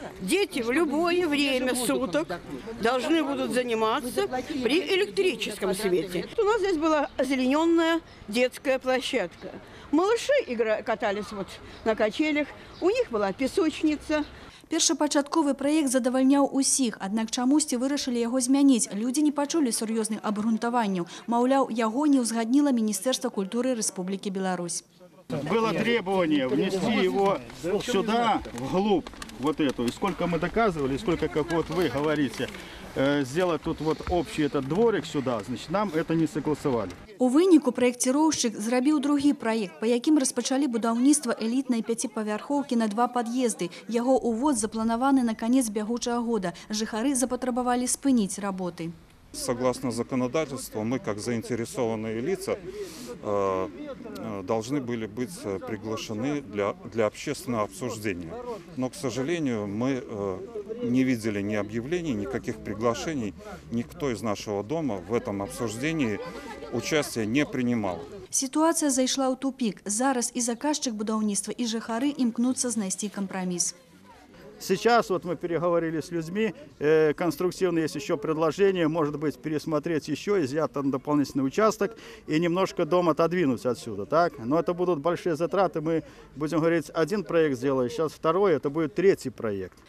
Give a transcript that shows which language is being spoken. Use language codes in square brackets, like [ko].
[ru] Дети в любое время суток должны будут заниматься при электрическом свете. У нас здесь была озелененная детская площадка. Малыши катались вот на качелях, у них была песочница. [be] Першапачатковы праект задавальняў усіх, аднак чамусьці вырашылі яго змяніць. Людзі не пачулі сур'ёзных абгрунтаванняў. Маўляў, яго не ўзгадніла Міністэрства культуры Рэспублікі Беларусь. [ru] Было требование внести его сюда, вглубь, вот эту, и сколько мы доказывали, и сколько, как вот вы говорите, сделать тут вот общий этот дворик сюда, значит, нам это не согласовали. [be] У выніку праекціроўшчык зрабіў другі праект, па якім распачалі будаўніцтва элітнай 5павярхоўкі на 2 пад'езды. Яго ўвод запланаваны на канец бягучага года. Жыхары запатрабавалі спыніць работы. [ru] Согласно законодательству, мы, как заинтересованные лица, должны были быть приглашены для общественного обсуждения. Но, к сожалению, мы не видели ни объявлений, никаких приглашений. Никто из нашего дома в этом обсуждении участия не принимал. [be] Ситуация зайшла ў тупик. Зараз и заказчик будаўніцтва, и жыхары імкнуцца знайсці компромисс. [ru] Сейчас вот мы переговорили с людьми, конструктивно есть еще предложение, может быть, пересмотреть еще, изъять там дополнительный участок и немножко дом отодвинуть отсюда, так? Но это будут большие затраты, мы будем говорить, один проект сделаем, сейчас второй, это будет третий проект.